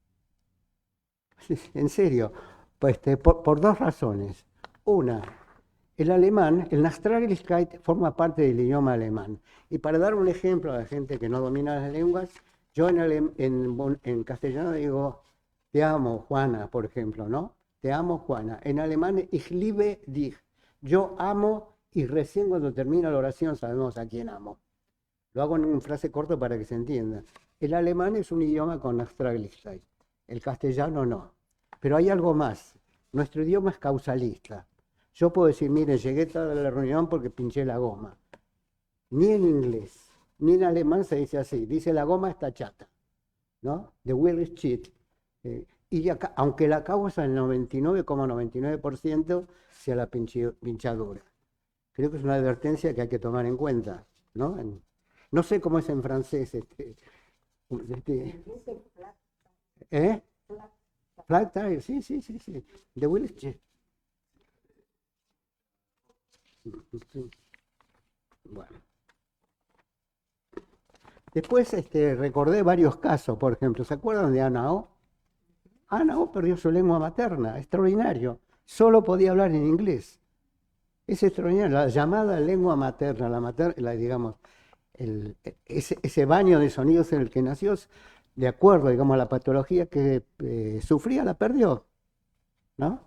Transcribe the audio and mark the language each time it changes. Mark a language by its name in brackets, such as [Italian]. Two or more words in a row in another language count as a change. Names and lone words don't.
[Spanish] En serio, pues, por 2 razones. Una, el alemán, el Nachtraglichkeit forma parte del idioma alemán. Y para dar un ejemplo a la gente que no domina las lenguas, yo en castellano digo, te amo, Juana, por ejemplo, ¿no? Te amo, Juana. En alemán, [German] ich liebe dich. [Spanish] Yo amo y recién cuando termina la oración sabemos a quién amo. Lo hago en una frase corta para que se entienda. El alemán es un idioma con Nachtraglichkeit. El castellano no. Pero hay algo más. Nuestro idioma es causalista. Yo puedo decir, mire, llegué tarde a la reunión porque pinché la goma. Ni en inglés, ni en alemán se dice así. Dice la goma está chata, ¿no? [English] The wheel is shit. [Spanish] Y acá, aunque la causa el 99,99% sea la pinchadura. Creo que es una advertencia que hay que tomar en cuenta, ¿no? No sé cómo es en francés. [English] Flat tire, [Spanish] sí. [English] The wheel is shit. [Spanish] Bueno. Después recordé varios casos, por ejemplo, ¿se acuerdan de Ana O? Ana O perdió su lengua materna, extraordinario. Solo podía hablar en inglés. Es extraordinario, la llamada lengua materna, digamos, ese baño de sonidos en el que nació, de acuerdo, digamos, a la patología que sufría, la perdió, ¿no?